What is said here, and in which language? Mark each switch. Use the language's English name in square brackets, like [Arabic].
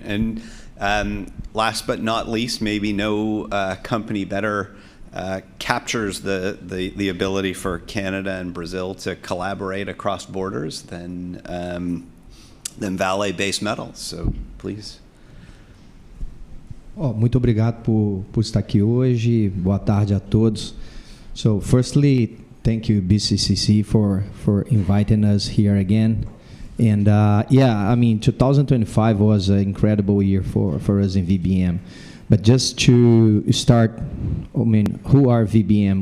[English] And last but not least, maybe no company better captures the ability for Canada and Brazil to collaborate across borders than Vale Base Metals. So please. [Portuguese] Muito obrigado por estar aqui hoje. Boa tarde a todos. [English] So firstly, thank you BCCC for inviting us here again. And yeah, I mean, 2025 was an incredible year for us in VBM. But just to start, I mean, who are VBM?